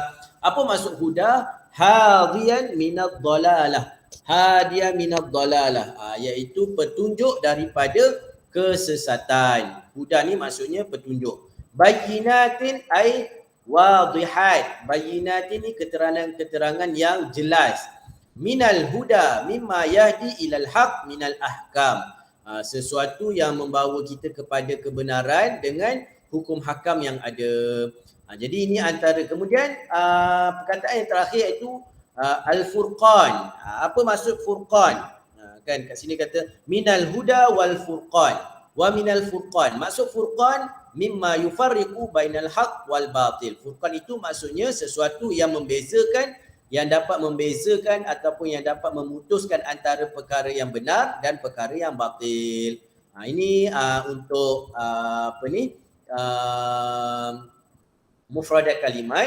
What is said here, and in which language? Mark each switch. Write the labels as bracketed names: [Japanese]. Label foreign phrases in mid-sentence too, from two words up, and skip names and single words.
[Malay] Apa maksud huda? [Arabic] هاديا من الضلالة. هاديا من الضلالة. [Malay] Iaitu petunjuk daripada kesesatan. Huda ni maksudnya petunjuk. [Arabic] بينات أي واضحات. [Malay] Bayyinatin ni keterangan-keterangan yang jelas. [Arabic] من الهدى مما يهدي إلى الحق من الأحكام. [Malay] Sesuatu yang membawa kita kepada kebenaran dengan hukum hakam yang ada. Jadi ini antara. Kemudian perkataan yang terakhir iaitu al-furqan. Apa maksud furqan? Kan kat sini kata [Arabic] من الهدى والفرقان. ومن الفرقان. [Malay] Maksud furqan [Arabic] مما يفرق بين الحق والباطل. [Malay] Furqan itu maksudnya sesuatu yang membezakan, yang dapat membezakan ataupun yang dapat memutuskan antara perkara yang benar dan perkara yang batil. Ini untuk mufradat kalimat.